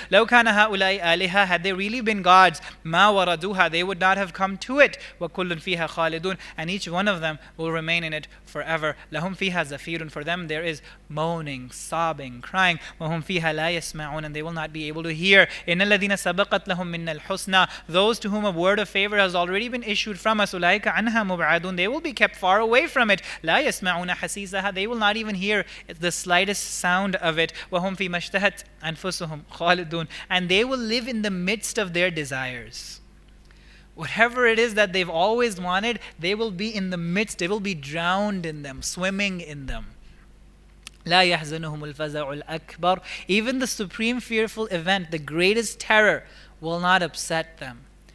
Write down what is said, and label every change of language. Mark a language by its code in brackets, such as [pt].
[ar] لو كان هؤلاء آلهة. [en] Had they really been gods, [ar] ما وردوها. [en] They would not have come to it. [ar] وكل فيها خالدون. [en] And each one of them will remain in it forever. [ar] لهم فيها زفير. [en] For them there is moaning, sobbing, crying. [ar] وهم فيها لا يسمعون. [en] And they will not be able to hear. [ar] إن الذين سبقت لهم منا الحسنى. [en] Those to whom a word of favor has already been issued from us. [ar] أولئك عنها مبعدون. [en] They will be kept far away from it. [ar] لا يسمعون حسيسها. [en] They will not even hear the slightest sound of it. [ar] وهم فيما اشتهت أنفسهم خالدون. [en] And they will live in the midst of their desires. Whatever it is that they've always wanted, they will be in the midst, they will be drowned in them, swimming in them. [ar] لا يحزنهم الفزع الأكبر. [en] Even the supreme fearful event, the greatest terror, will not upset them.